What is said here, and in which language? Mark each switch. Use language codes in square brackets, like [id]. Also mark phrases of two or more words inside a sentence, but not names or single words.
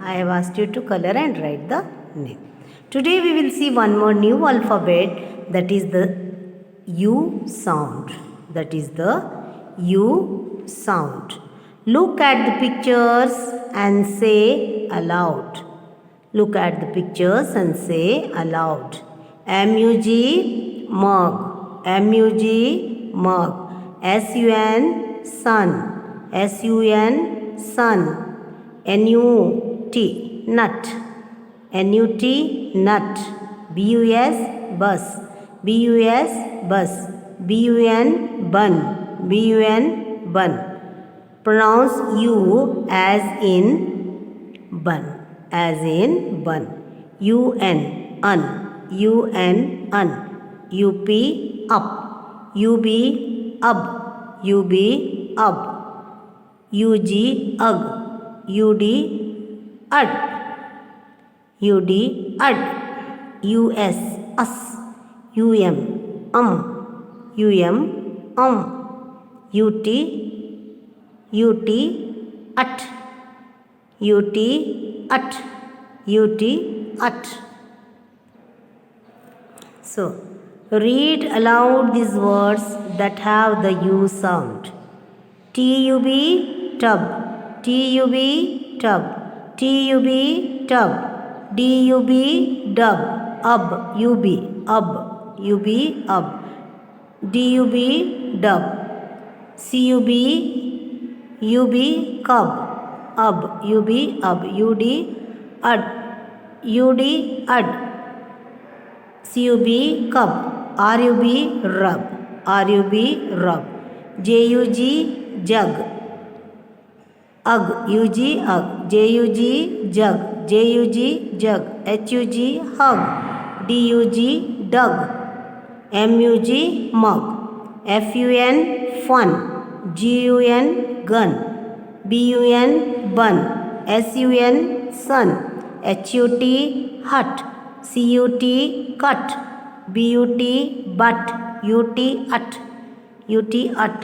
[en] I have asked you to color and write the name. Today we will see one more new alphabet, that is the U sound. That is the U sound. Look at the pictures and say aloud. Look at the pictures and say aloud. M-U-G, mug. M-U-G, mug. S-U-N, sun. S-U-N, sun. N-U-T, nut. N-U-T, nut. B-U-S, bus. B-U-S, bus. B-U-N, bun. B-U-N, bun. Pronounce U as in bun. As in bun. U-N, un. U-N, un. U-P, up. U-B, ub. U-B, ub. U-G, ug. U-D, ud. U-D, ud. U-S, us. U-M, U-M, U-T, U-T, ut. U-T, ut. U-T, ut. So, read aloud these words that have the U sound. T-U-B, tub. T-U-B, tub. T-U-B, tub. D-U-B, dub. Ub, U-B, ub. U-B, ub. D-U-B, dub. C-U-B, U-B, cub. Ub, U-B, ub. U-D, ud. U-D, ud. C-U-B, cub. RUB rub, RUB rub. JUG jug, UG ug, JUG jug, JUG jug. HUG hug, DUG dug, MUG mug. FUN fun, GUN gun, BUN bun, SUN sun, HUT hut, CUT cut, BUT butt, UT ut, UT ut.